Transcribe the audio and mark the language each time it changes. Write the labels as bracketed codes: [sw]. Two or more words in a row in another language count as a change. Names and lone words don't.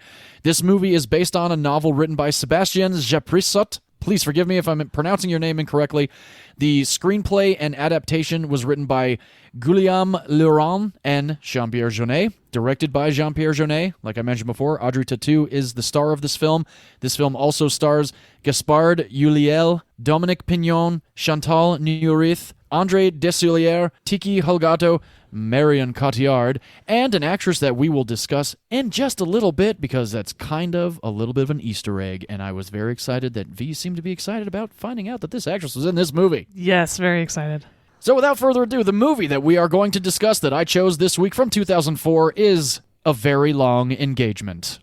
[en] This movie is based on a novel written by Sébastien Japrisot. Please forgive me if I'm pronouncing your name incorrectly. The screenplay and adaptation was written by Guillaume Laurent and Jean-Pierre Jeunet, directed by Jean-Pierre Jeunet. Like I mentioned before, Audrey Tautou is the star of this film. This film also stars Gaspard Ulliel, Dominique Pignon, Chantal Nourith, André Desilliers, Tiki Holgato, Marion Cotillard, and an actress that we will discuss in just a little bit, because that's kind of a little bit of an Easter egg, and I was very excited that V seemed to be excited about finding out that this actress was in this movie. Yes, very excited. So without further ado, the movie that we are going to discuss that I chose this week from 2004 is A Very Long Engagement.